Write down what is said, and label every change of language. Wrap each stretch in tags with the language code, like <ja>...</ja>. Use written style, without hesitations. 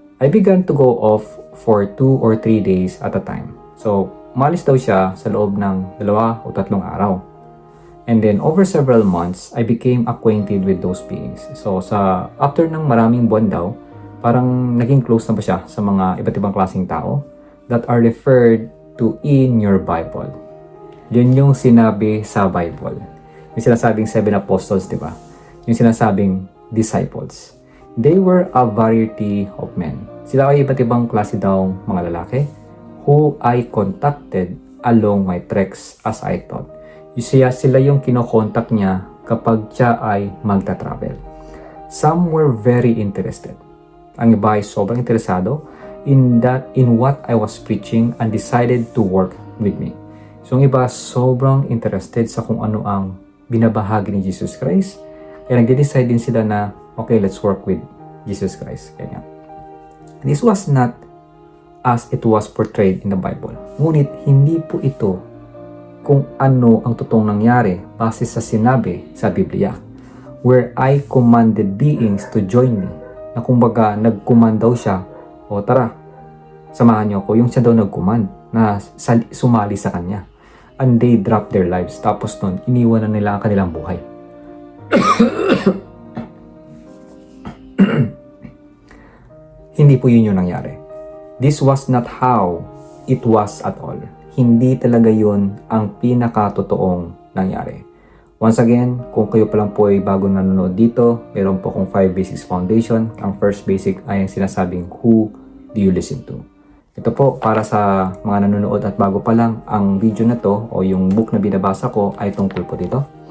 <en>I began to go off for 2 or 3 days at a time.</en> <tl>So, umalis daw siya sa loob ng 2 o 3 araw.</tl> <en>And then, over several months, I became acquainted with those beings.</en> <tl>So, after ng maraming buwan daw, parang naging close na ba siya sa mga iba't ibang klaseng tao</tl> <en>that are referred to in your Bible.</en> <tl>Yun yung sinabi sa Bible. Yung sinasabing 7 apostles, di ba? Yung sinasabing disciples.</tl> <en>They were a variety of men.</en> <tl>Sila ay iba't ibang klase daw mga lalaki</tl> <en>who I contacted along my treks as I thought.</en> <tl>Sila yung kinokontak niya kapag siya ay magta-travel.</tl> <en>Some were very interested.</en> <tl>Ang iba ay sobrang interesado</tl> <en>in what I was preaching and decided to work with me.</en> <tl>So ang iba sobrang interested sa kung ano ang binabahagi ni Jesus Christ. Kaya nag-decide din sila na okay,</tl> <en>let's work with Jesus Christ.</en> <tl>Kanya.</tl> <en>This was not as it was portrayed in the Bible.</en> <tl>Ngunit hindi po ito kung ano ang totoong nangyari base sa sinabi sa Biblia.</tl> <en>Where I commanded beings to join me.</en> <tl>Na kumbaga nag-command daw siya, o tara, samahan niyo ako. Yung siya daw nag-command na sumali sa kanya. And they dropped their lives. Tapos nun, iniwan na nila ang kanilang buhay. Hindi po yun yung nangyari.</tl> <en>This was not how it was at all.</en> <tl>Hindi talaga yun ang pinakatotoong nangyari. Once again, kung kayo pa lang po ay bago nanonood dito, meron po akong 5 basics foundation. Ang first basic ay ang sinasabing,</tl> <en>who do you listen to?</en> <tl>Ito po, para sa mga nanonood at bago pa lang, ang video na to o yung book na binabasa ko ay tungkol po dito.</tl>